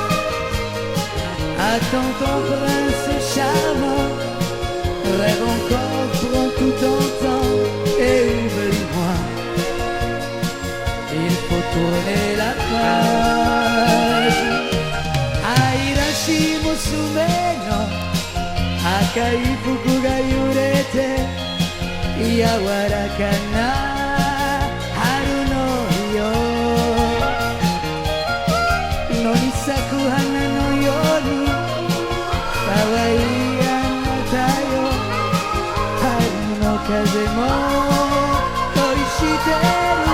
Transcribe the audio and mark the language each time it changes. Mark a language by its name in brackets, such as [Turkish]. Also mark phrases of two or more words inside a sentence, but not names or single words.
[French] Attends ton prince charmant, rêve encore, prends tout ton temps et oublie-moi. Il faut tourner la page. [Japanese] 愛らしい娘の赤い服が揺れて柔らかな春のよう野に咲く花のように可愛いあなたよ春の風も恋して